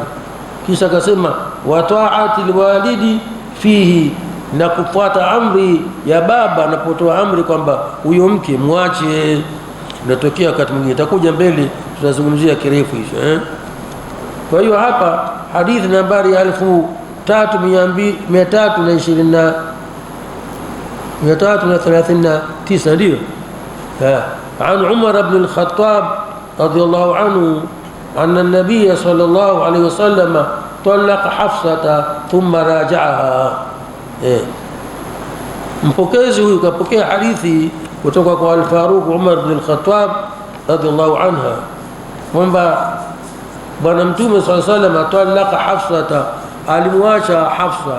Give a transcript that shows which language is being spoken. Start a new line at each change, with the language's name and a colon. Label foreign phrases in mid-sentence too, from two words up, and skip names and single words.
Swahili: Kisha akasema
Arabic: وطاعة الوالد فيه,
Swahili: na kufuata amri ya baba anapotoa amri kwamba huyo mke mwache. Inatokea wakati mwingine, itakuja mbele tutazungumzia kirefu hicho. Kwa hiyo hapa hadithi nambari 339 ndio
Arabic: عن عمر بن الخطاب رضي الله عنه أن النبي صلى الله عليه وسلم طلق حفصة ثم راجعها.
Swahili: Mpokezi huyu kapokea hadithi kutoka kwa al-Faruq Umar bin al-Khattab
Arabic: رضي الله عنها
Swahili: kwamba bwana Mtume
Arabic: صلى الله عليه وسلم
Swahili: talaka Hafsata, alimwacha Hafsa.